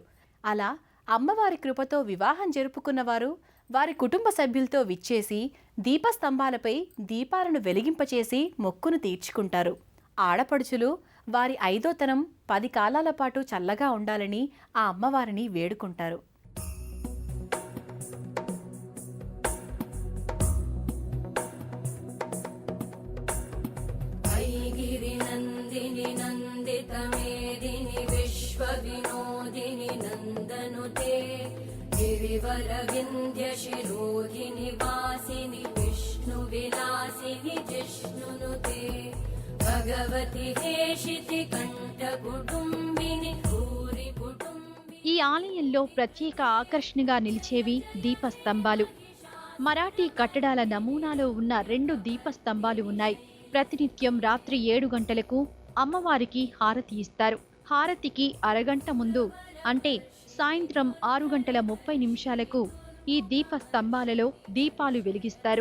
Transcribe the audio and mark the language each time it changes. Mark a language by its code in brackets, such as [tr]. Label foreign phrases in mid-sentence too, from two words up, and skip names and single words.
[te] అలా అమ్మవారి కృపతో వివాహం జరుపుకున్నవారు వారి కుటుంబ సభ్యులతో విచ్చేసి దీపస్తంభాలపై దీపాలను వెలిగింపచేసి మొక్కును తీర్చుకుంటారు. ఆడపడుచులు వారి 5వ తరం 10 కాలాల పాటు చల్లగా ఉండాలని ఆ అమ్మవారిని వేడుకుంటారు. [sa] गिरिनन्दिनि नन्दितमेदिनि विश्वविनोदिनि नन्दनुते गिरिवरविन्ध्यशिरोधिनि वासिनि विष्णुविलासिनि जिष्णुनुते भगवति हेशिति कण्ठकुटुम्बिनि भूरि कुटुम्बिनि. [te] ఈ ఆలయంలో ప్రత్యేక ఆకర్షణగా నిలిచేవి దీపస్తంభాలు. మరాఠీ కట్టడాల నమూనాలో ఉన్న 2 దీపస్తంభాలు ఉన్నాయి. ప్రతినిత్యం రాత్రి 7 గంటలకు అమ్మవారికి హారతి ఇస్తారు. హారతికి అరగంట ముందు అంటే సాయంత్రం 6:30 ఈ దీపస్తంభాలలో దీపాలు వెలిగిస్తారు.